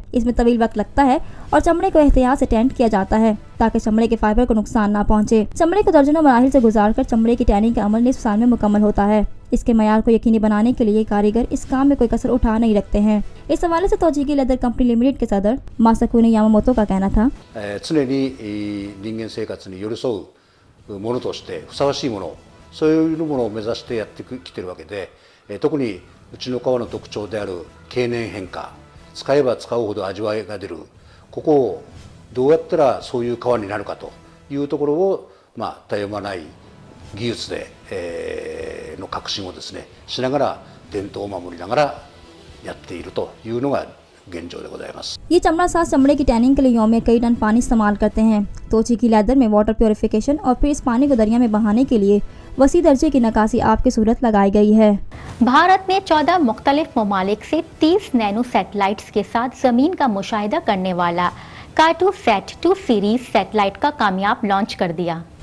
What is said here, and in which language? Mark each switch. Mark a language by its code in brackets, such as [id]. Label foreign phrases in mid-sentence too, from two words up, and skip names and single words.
[ur] اس میں طویل وقت لگتا ہے اور چمڑے کو احتیاط سے ٹینٹ کیا جاتا ہے تاکہ چمڑے کے فائبر کو نقصان نہ پہنچے. چمڑے کو درجنوں مراحل سے گزار کر چمڑے کی ٹیننگ کا عمل نصف سال میں مکمل ہوتا ہے. اس کے معیار کو یقینی بنانے کے لیے کاریگر اس کام میں کوئی کسر اٹھا نہیں رکھتے ہیں. اس حوالے سے توجیکی لیدر کمپنی لمیٹڈ کے صدر ماساکونے یاماموتو کا کہنا تھا, [ja] 常に人間生活に寄り添うものとしてふさわしいもの、そういうものを目指してやってきてるわけで、特にうちの革の特徴である経年変化、使えば使うほど味わいが出る、ここをどうやったらそういう革になるかというところをたゆまない技術で、の革新をですねしながら伝統を守りながらやっているというのが現状でございます。 [ur] یہ چمڑا ساز چمڑے کی ٹیننگ کے لیے یوم میں کئی ٹن پانی استعمال کرتے ہیں. توچی کی لیدر میں [en] water purification [ur] اور پھر اس پانی کو دریا میں بہانے کے لیے وسیع درجے کی نکاسی آپ کی صورت لگائی گئی ہے. بھارت نے 14 مختلف ممالک سے 30 نینو سیٹلائٹس کے ساتھ زمین کا مشاہدہ کرنے والا کارٹوسیٹ 2 سیریز سیٹلائٹ کا کامیاب لانچ کر دیا.